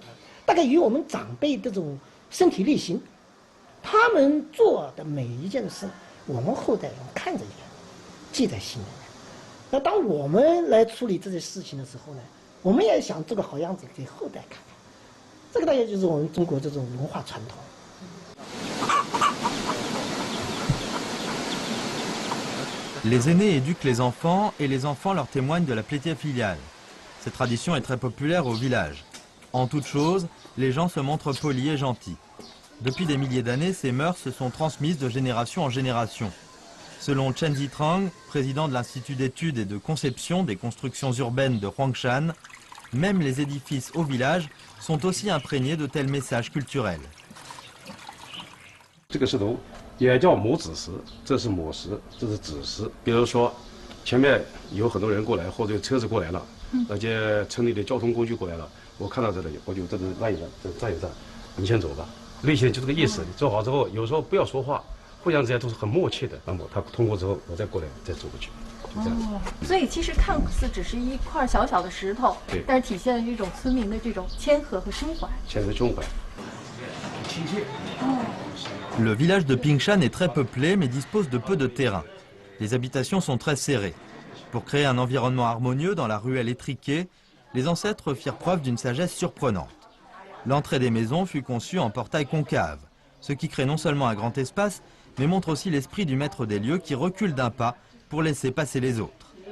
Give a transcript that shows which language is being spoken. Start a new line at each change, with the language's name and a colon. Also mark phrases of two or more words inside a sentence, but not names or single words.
Chinese: 大概与我们长辈这种身体力行，他们做的每一件事，我们后代人看着也记在心里面。那当我们来处理这些事情的时候呢，我们也想做个好样子给后代看看。这个大概就是我们中国这种文化传统。
French: Les aînés éduquent les enfants et les enfants leur témoignent de la piété filiale. Cette tradition est très populaire au village. En toute chose, les gens se montrent polis et gentils. Depuis des milliers d'années, ces mœurs se sont transmises de génération en génération. Selon Chen Zitrang, président de l'Institut d'études et de conception des constructions urbaines de Huangshan, même les édifices au village sont aussi imprégnés de tels messages culturels.
Chinese: 这个石头也叫母子石，这是母石，这是子石。比如说，前面有很多人过来，或者车子过来了，而且城里的交通工具过来了。我看到这里，我就这是让一让，这站一站，你先走吧。类型就这个意思。你做好之后，有时候不要说话，互相之间都是很默契的。那么他通过之后，我再过来，再走过去，就这样。所以其实看似只是一块小小的石头，对，但是体现了这种村民的这种谦和和胸怀。谦和胸怀。亲切。
French: Le village de Pingshan est très peuplé, mais dispose de peu de terrain. Les habitations sont très serrées. Pour créer un environnement harmonieux dans la ruelle étriquée, les ancêtres firent preuve d'une sagesse surprenante. L'entrée des maisons fut conçue en portail concave, ce qui crée non seulement un grand espace, mais montre aussi l'esprit du maître des lieux qui recule d'un pas pour laisser passer les autres.